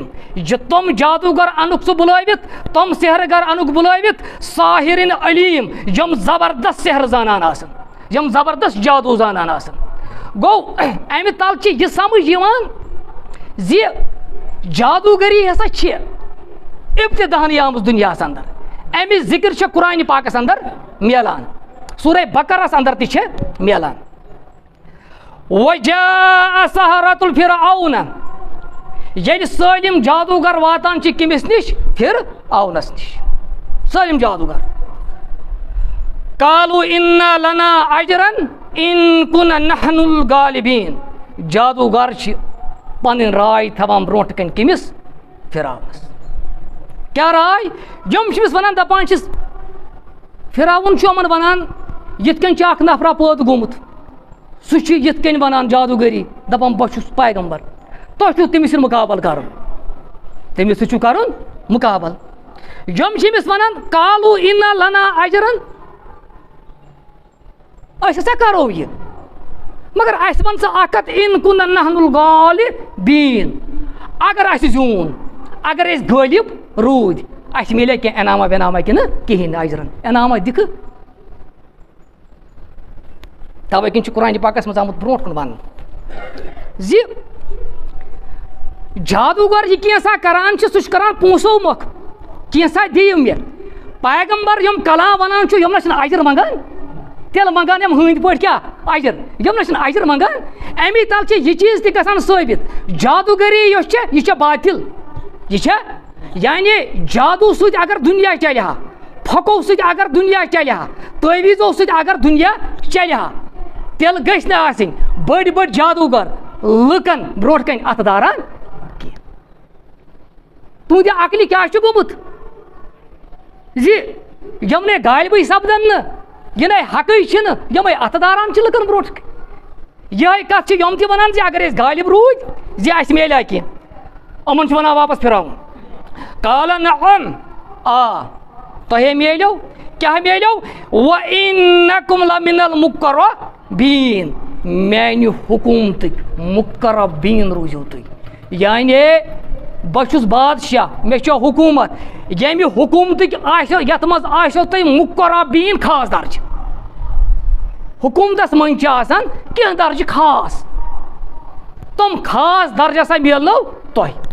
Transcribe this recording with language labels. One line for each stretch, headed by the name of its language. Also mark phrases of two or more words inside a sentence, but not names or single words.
Kashmiri: یہِ تِم جادوٗگر انُکھ ژٕ بُلٲوِتھ، تِم سحر گر انُکھ بُلٲوِتھ
Arabic: ساحِرٍ علیم
Kashmiri: یِم زبردست سحر زانان آسن، یِم زبردست جادوٗ زانان آسن. گوٚو امہِ تل چھِ یہِ سمجھ یِوان زِ جادوٗگٔری ہسا چھِ ابتداہنٕے آمٕژ دُنیاہس اندر. امِچ ذِکر چھِ قرآنِ پاکس اندر میلان، سورہ بقرس اندر تہِ چھِ میلان.
Arabic: وجاء سحرة الفرعون.
Kashmiri: ییٚلہِ سٲلِم جادوٗگر واتان چھِ کٔمِس نِش؟ فِرعونس نِش. سٲلِم جادوٗگر
Arabic: قالوا انا لنا اجرا ان كنا نحن الغالبین.
Kashmiri: جادوٗگر چھِ پنٕنۍ راے تھاوان برونٛٹھ کَنۍ کٔمِس؟ فِراونس. کیٛاہ راے؟ یِم چھِ أمِس وَنان دَپان چھِس فِراوُن چھُ یِمن وَنان یِتھ کٔنۍ چھُ اکھ نفرا پٲدٕ گوٚمُت، سُہ چھُ یِتھ کٔنۍ وَنان جادوٗگٔری دَپان بہٕ چھُس پیغمبر، تۄہہِ چھُو تٔمِس سۭتۍ مُقابل کَرُن، تٔمِس سۭتۍ چھُو کَرُن مُقابل. یم چھمس ونان
Arabic: قالو ان لنا اجرن
Kashmiri: اس ہسا کرو یہ مگر اس ون سا اکت
Arabic: ان کن نحن الغالبین
Kashmiri: اگر اس زیون اگر اس غالب رود اس ملے کہ انعامہ بنامہ کہ کہین اجرن انعامہ دکھ توے کن قرآن پاکس مز آمت برونٹ کن ون زی جادوگر یہ کینسا کران سہ کران پونسو مخ کینسا دیو مے پیغمبر یم کلام ونان یم نہ اجر منگان تیل منگان یم ہند پہ کیا اجر یم نہ اجر منگان امی تل یہ چیز تہ گژھان ثابت جادوگری یس یہ باطل یہ یعنی جادو ست اگر دنیا چلہ ہا پھکو ست اگر دنیا چلہ ہا تعویذو ست اگر دنیا چلہ ہا تیل گژھِ نہٕ آسٕنۍ بٔڑۍ بٔڑۍ جادوگر لُکن برونٛٹھ کَنۍ اَتھٕ داران کینٛہہ تُہنٛدِ عقلہِ کیٛاہ چھُ گوٚمُت زِ یِمنٕے غالبٕے سپدن نہٕ یِنَے حقٕے چھِنہٕ یِمَے اَتھٕ داران چھِ لُکن برونٛٹھ کَنۍ یِہوٚے کَتھ چھِ یِم تہِ وَنان زِ اگر أسۍ غالب روٗدۍ زِ اَسہِ میلیٛا کینٛہہ یِمن چھُ وَنان واپس پھِراوُن
Arabic: قال نعم
Kashmiri: آ تۄہے میلیو کیٛاہ میلیو
Arabic: وَإِنَّكُمْ لَمِنَ الْمُقَرَّبِينَ
Kashmiri: میانہِ حکوٗمتٕکۍ مُقربیٖن روٗزِو تُہۍ یعنی بہٕ چھُس بادشاہ مےٚ چھِ حکوٗمت ییٚمہِ حکوٗمتٕکۍ آسیو یَتھ منٛز آسیو تۄہہِ مُقربیٖن خاص درجہِ حکوٗمتَس منٛز چھِ آسان کینٛہہ درجہِ خاص تِم خاص درجہِ ہسا میلنو تۄہہِ